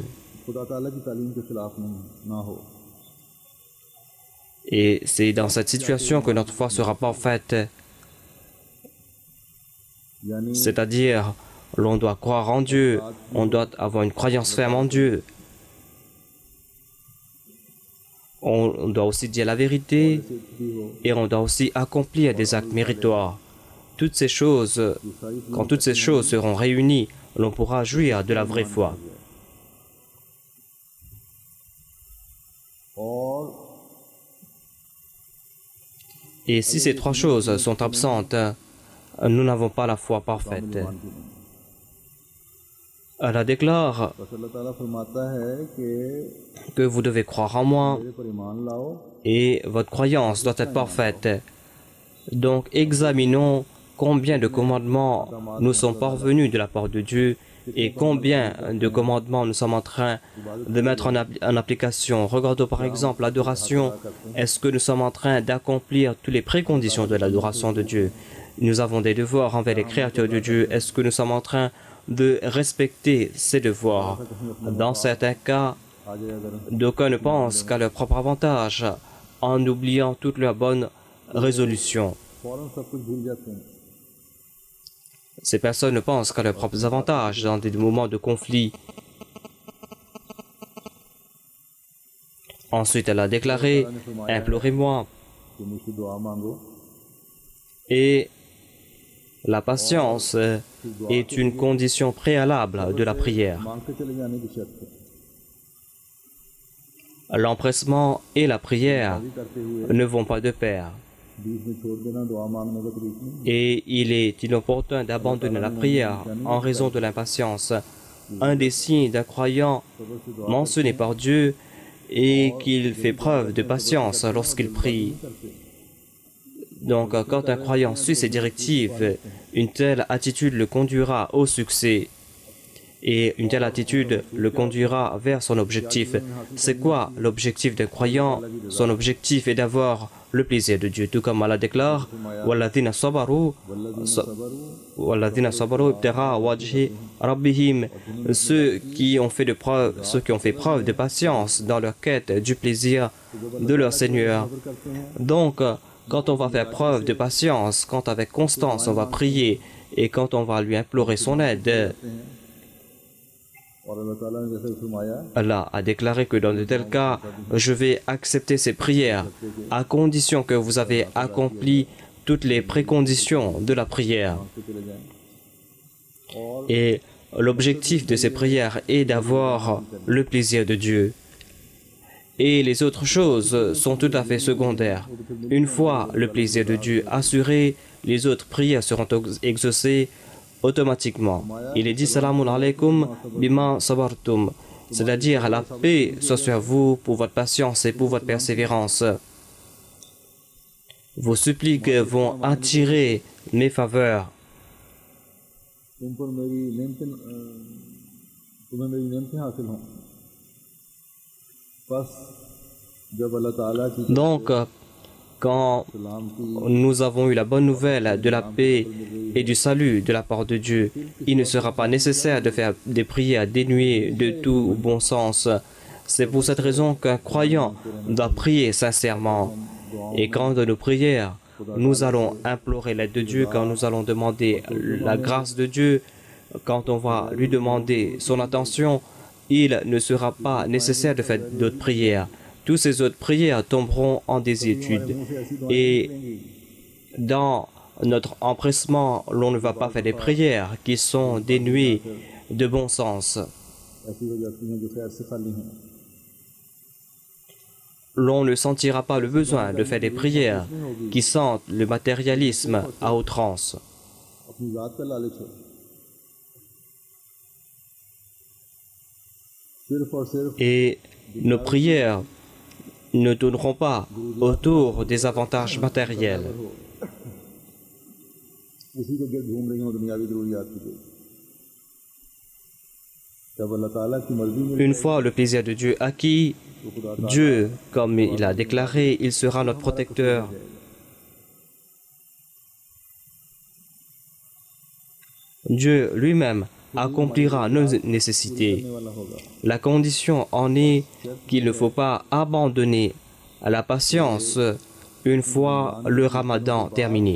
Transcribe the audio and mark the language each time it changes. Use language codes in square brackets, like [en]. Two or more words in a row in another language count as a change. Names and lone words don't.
[ur] خدا تعالیٰ کی تعلیم کے خلاف نہ ہو [fr] Et c'est dans cette situation que notre foi sera parfaite. [ur] यानी [fr] C'est-à-dire, l'on doit croire en Dieu, on doit avoir une croyance ferme en Dieu. On doit aussi dire la vérité [ur] بھی ہو [fr] et on doit aussi accomplir des actes méritoires. Toutes ces choses, quand toutes ces choses seront réunies, l'on pourra jouir de la vraie foi. [ur] और [fr] Et si ces 3 choses sont absentes, nous n'avons pas la foi parfaite. [ur] ایمان کی نہیں [fr] Allah déclare [ur] بس اللہ تعالیٰ فرماتا ہے کہ [fr] que vous devez croire en moi [ur] میرے پر ایمان لاؤ [fr] et votre croyance doit être parfaite. Donc examinons combien de commandements nous sont parvenus de la part de Dieu et combien de commandements nous sommes en train de mettre en application. Regardons par exemple l'adoration. Est-ce que nous sommes en train d'accomplir toutes les préconditions de l'adoration de Dieu? Nous avons des devoirs envers les créateurs de Dieu. Est-ce que nous sommes en train de respecter ces devoirs? Dans certains cas, [ur] آ جائے اگر [fr] d'aucuns ne pensent qu'à leur propre avantage en oubliant toutes leurs bonnes résolutions. [ur] فوراً سب کچھ بھول جاتے ہیں [fr] Ces personnes ne pensent qu'à leurs propres avantages dans des moments de conflit. Ensuite, elle a déclaré, implorez-moi. [ur] کہ مجھ سے دعا مانگو [fr] Et la patience est une condition préalable de la prière. [ur] مانگ کے چلے جانے کی شرط ہے [fr] L'empressement et la prière [ur] بھی کرتے ہوئے [fr] ne vont pas de pair. [ur] بیچ میں چھوڑ دینا دعا مانگنے کا طریق نہیں [fr] Et il est inopportun d'abandonner la prière en raison de l'impatience. Un des signes d'un croyant [ur] صبر سے دعا [fr] mentionné par Dieu est qu'il fait preuve de patience lorsqu'il prie. [ur] करते [fr] Donc, quand un croyant suit ses directives, une telle attitude le conduira au succès. Et une telle attitude le conduira vers son objectif. C'est quoi l'objectif d'un croyant? Son objectif est d'avoir le plaisir de Dieu. Tout comme Allah déclare, [ar] وَالَّذِينَ صَبَرُوا وَالَّذِينَ صَبَرُوا ابْتِغَاءَ وَجْهِ رَبِّهِمْ. [fr] Ceux qui ont fait preuve de patience dans leur quête du plaisir de leur Seigneur. Donc, quand on va faire preuve de patience, quand avec constance on va prier et quand on va lui implorer son aide, [ur] اور اللہ تعالیٰ نے جیسے فرمایا [fr] Allah a déclaré que dans de tels cas, je vais accepter ces prières à condition que vous avez accompli toutes les préconditions de la prière. [ur] کہ چلے جائیں اور [fr] Et l'objectif de ces prières est d'avoir le plaisir de Dieu. Et les autres choses sont tout à fait secondaires. Une fois le plaisir de Dieu assuré, les autres prières seront exaucées automatiquement. Il est dit [ar] سلام عليكم بما صبرتم, [fr] c'est-à-dire la paix soit sur vous pour votre patience et pour votre persévérance. Vos suppliques vont attirer mes faveurs. [ur] تم پر میری نعمتیں تمہیں میری نعمتیں حاصل ہوں بس جب اللہ تعالیٰ کی [fr] Donc, quand [ur] سلام کی [fr] nous avons eu la bonne nouvelle de la paix et du salut de la part de Dieu, il ne sera pas nécessaire de faire des prières dénuées de tout bon sens. C'est pour cette raison qu'un croyant doit prier sincèrement. Et quand dans nos prières, nous allons implorer l'aide de Dieu, quand nous allons demander la grâce de Dieu, quand on va lui demander son attention, il ne sera pas nécessaire de faire d'autres prières. Toutes ces autres prières tomberont en désuétude. Et dans notre empressement, l'on ne va pas faire des prières qui sont dénuées de bon sens. [ur] ایسی ہو جاتی ہیں جو خیر سے خالی ہیں [fr] L'on ne sentira pas le besoin de faire des prières qui sentent le matérialisme à outrance. [ur] اپنی ذات کا لالچ ہے صرف اور صرف [fr] Et nos prières ne tourneront pas autour des avantages matériels. [ur] اسی کے گرد گھوم رہی ہوں دنیاوی ضروریات کی طرف جب اللہ تعالیٰ کی مرضی میں [fr] Une fois le plaisir de Dieu acquis, Dieu, comme il a déclaré, il sera notre protecteur. Dieu lui-même accomplira nos nécessités. [ur] والا ہوگا [fr] La condition en est qu'il ne faut pas abandonner à la patience une fois le ramadan terminé.